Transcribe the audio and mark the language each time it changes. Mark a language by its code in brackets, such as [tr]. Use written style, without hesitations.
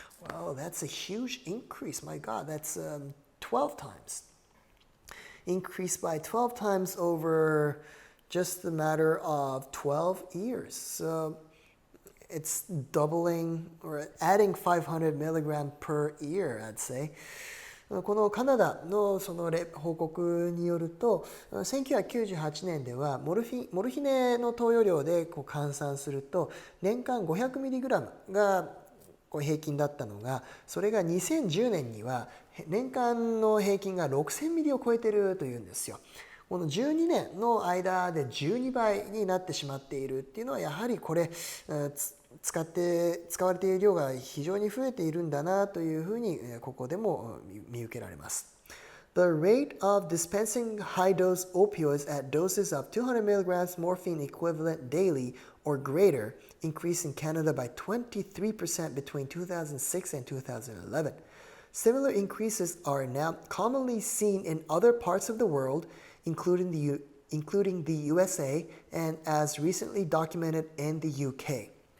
[en] Wow, that's a huge increase. My God, that's 12 times. Increased by 12 times over just a matter of 12 years. So it's doubling or adding 500 milligram per year, I'd say. [ja] このカナダのその報告によると、1998年ではモルヒネの投与量で換算すると年間 500mg が平均だったのが、それが2010年には年間の平均が 6000mg を超えてるというんですよ。この12年の間で12倍になってしまっているっていうのはやはりこれ使われている量が非常に増えているんだなというふうにここでも見受けられます。 [en] The rate of dispensing high-dose opioids at doses of 200 milligrams morphine equivalent daily or greater increased in Canada by 23% between 2006 and 2011. Similar increases are now commonly seen in other parts of the world, including the USA and as recently documented in the UK.